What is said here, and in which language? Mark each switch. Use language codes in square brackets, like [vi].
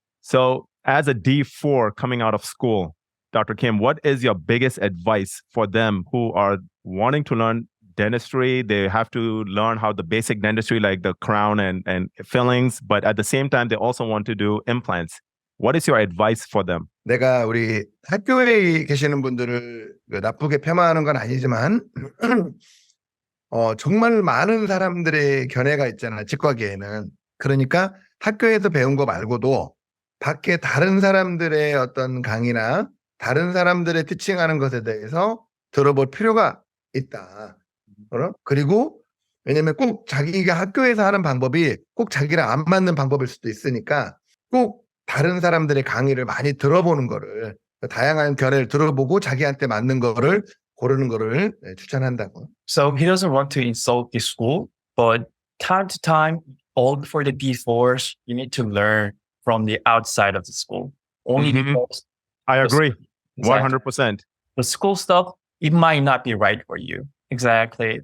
[en] So as a D4 coming out of school, Dr. Kim, what is your biggest advice for them who are wanting to learn dentistry? They have to learn how the basic dentistry, like the crown and fillings, but at the same time, they also want to do implants. What is your advice for them? [ko] 내가 우리 학교에 계시는 분들을 나쁘게 폄하하는 건 아니지만 정말 많은 사람들의 견해가 있잖아, 치과계에는. 그러니까 학교에서 배운 거 말고도 밖에 다른 사람들의 어떤 강의나 다른 사람들의 티칭하는 것에 대해서 들어볼 필요가 있다. 그리고 왜냐면 꼭 자기가 학교에서 하는 방법이 꼭 자기랑 안 맞는 방법일 수도 있으니까 꼭 다른 사람들의 강의를 많이 들어보는 거를, 다양한 견해를 들어보고 자기한테 맞는 거를 고르는 거를 추천한다고. [en] So he doesn't want to insult the school, but time to time, all for the D4s, you need to learn from the outside of the school. Only Mhm. because I agree. Exactly. 100%. The school stuff, it might not be right for you. Exactly.